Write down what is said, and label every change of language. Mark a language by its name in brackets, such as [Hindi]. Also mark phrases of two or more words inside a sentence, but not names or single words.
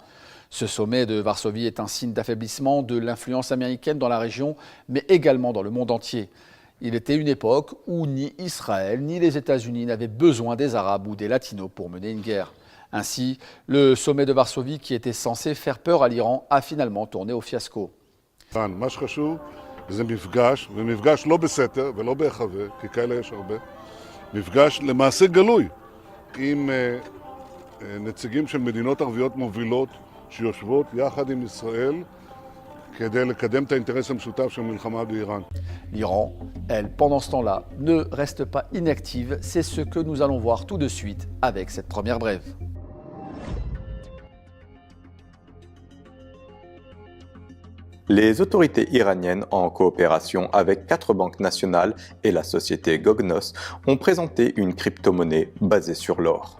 [French] Ce sommet de Varsovie est un signe d'affaiblissement de l'influence américaine dans la région, mais également dans le monde entier. Il était une époque où ni Israël ni les États-Unis n'avaient besoin des Arabes ou des Latinos pour mener une guerre. Ainsi, le sommet de Varsovie, qui était censé faire peur à l'Iran, a finalement tourné au fiasco. [Hebrew] זה מפגש, ומפגש לא בסתר ולא בהיחבא, כי כאלה יש הרבה, מפגש למעשה גלוי עם נציגים של מדינות ערביות מובילות שיושבות יחד עם ישראל כדי לקדם את האינטרס המשותף של מלחמה באיראן. [French] L'Iran, elle, pendant ce temps-là, ne reste pas inactive. C'est ce que nous allons voir tout de suite avec cette première brève. Les autorités iraniennes, en coopération avec 4 banques nationales et la société Gognos, ont présenté une crypto-monnaie basée sur l'or.